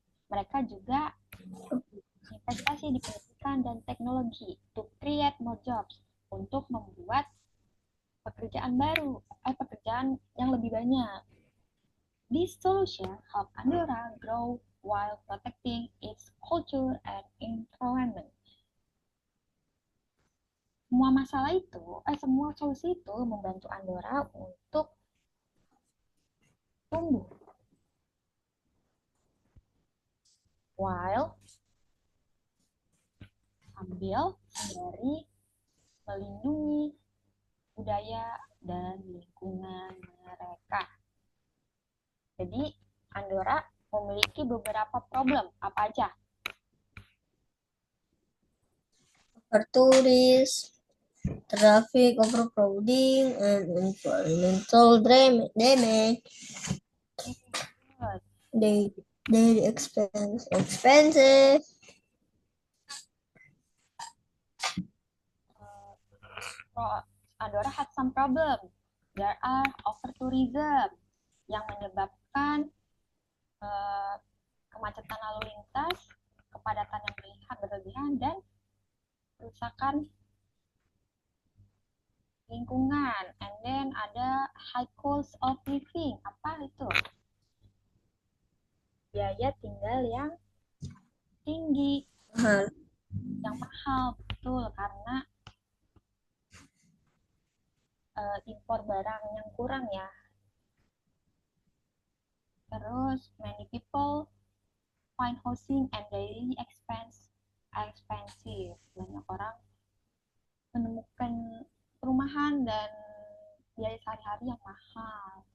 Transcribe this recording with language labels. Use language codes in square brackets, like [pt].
[id] Mereka juga investasi di pendidikan dan teknologi [en] to create more jobs, [id] untuk membuat pekerjaan baru, pekerjaan yang lebih banyak. [en] This solution help Andorra grow while protecting its culture and environment. [id] Semua solusi itu membantu Andorra untuk tumbuh. Sambil sembari melindungi budaya dan lingkungan mereka. Jadi, Andorra memiliki beberapa problem. Apa aja? [en] Overtourism, traffic overcrowding, and environmental damage. Daily expensive. Andorra had some problem. There are over tourism [id] yang menyebabkan kemacetan lalu lintas, kepadatan yang berlebihan, dan kerusakan lingkungan. [en] And then ada high cost of living. [id] Apa itu? Biaya tinggal yang tinggi, yang mahal, betul, karena impor barang yang kurang ya. [en] Terus many people find housing and daily expensive. [id] Banyak orang menemukan perumahan dan biaya sehari-hari yang mahal.